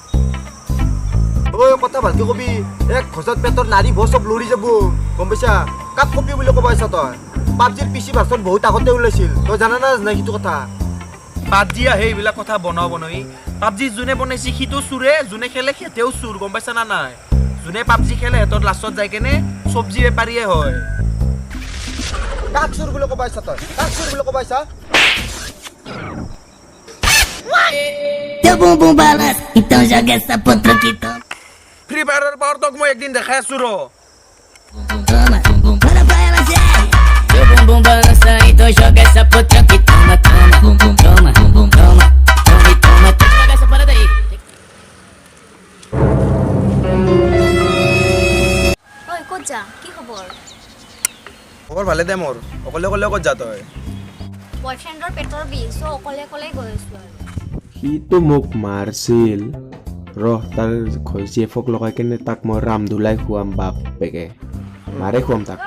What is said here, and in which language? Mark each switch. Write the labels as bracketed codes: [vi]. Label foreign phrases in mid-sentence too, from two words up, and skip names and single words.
[as] ঐ কথা ভালকে কবি এক ঘছত পেটৰ নাৰী ভৰ চব লৰি যাব গম পাইছা কাক কপি বুলি ক'ব আহিছা তই পাবজিৰ PC ভাৰ্চন বহুত আগতে ওলাইছিল তই জানা না নাই সেইটো কথা পাবজি আহে এইবিলাক কথা বনাব নই পাবজি যোনে বনাইছে সিটো চুৰে যোনে খেলে সিহঁতেও চুৰ গম পাইছা না নাই যোনে পাবজি খেলে সিহঁতৰ লাষ্টত যাই কেনে চব্জি বেপাৰীয়ে হয় কাক চুৰ বুলি ক'ব আহিছা তই কাক চুৰ বুলি ক'ব আহিছা [pt] Teu bumbum balança, então joga essa potro que toma. [as] ফ্ৰী ফায়াৰৰ পাৱাৰ তোক মই একদিন দেখাই আছো ৰ [pt] Toma, manda pra ela, Zé. Teu bumbum balança, então joga essa potro que toma, toma, bumbum, toma, bumbum, toma, toma e toma. Tem que jogar essa parada aí. [as] ঐ ক'ত যা কি খবৰ খবৰ ভালে দে মোৰ অকলে অকলে ক'ত যা তই বয়ফ্ৰেণ্ডৰ পেটৰ বিষ চ' অকলে অকলে গৈ আছোঁ আৰু সিটো মোক মাৰছিল ৰহ তাৰ জীয়েফক লগাই কেনে তাক মই ৰামধুলাই খুৱাম বাপেকে মাৰে খুৱাম তাক